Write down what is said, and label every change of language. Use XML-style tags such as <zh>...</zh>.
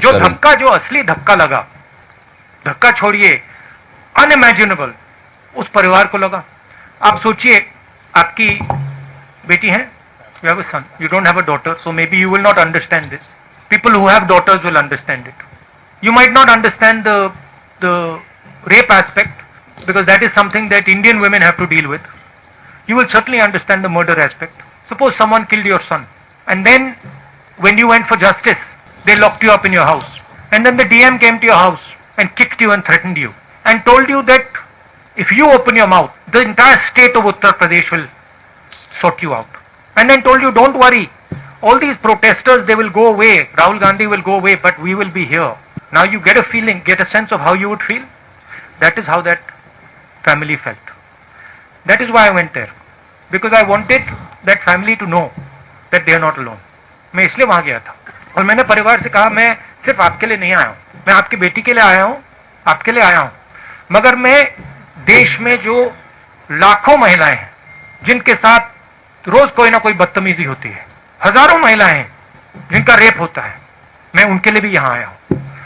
<hi>जो धक्का, जो असली धक्का लगा, धक्का छोड़िए, अनइमेजिनेबल उस परिवार को लगा। आप सोचिए, आपकी बेटी है,</hi> <en>you have a son, you don't have a daughter, so maybe you will not understand this. People who have daughters will understand it. You might not understand the rape aspect, because that is something that Indian women have to deal with. You will certainly understand the murder aspect. Suppose someone killed your son, and then when you went for justice, they locked you up in your house, and then the DM came to your house and kicked you and threatened you and told you that if you open your mouth, the entire state of Uttar Pradesh will sort you out, and then told you, don't worry, all these protesters, they will go away, Rahul Gandhi will go away, but we will be here. Now you get a feeling, get a sense of how you would feel. That is how that family felt. That is why I went there, because I wanted that family to know that they are not alone.</en> <hi>मैं इसलिए वहां गया था और मैंने परिवार से कहा, मैं सिर्फ आपके लिए नहीं आया हूं, मैं आपकी बेटी के लिए आया हूं, आपके लिए आया हूं, मगर मैं देश में जो लाखों महिलाएं हैं जिनके साथ रोज कोई ना कोई बदतमीजी होती है, हजारों महिलाएं हैं जिनका रेप होता है, मैं उनके लिए भी यहां आया हूं।</hi>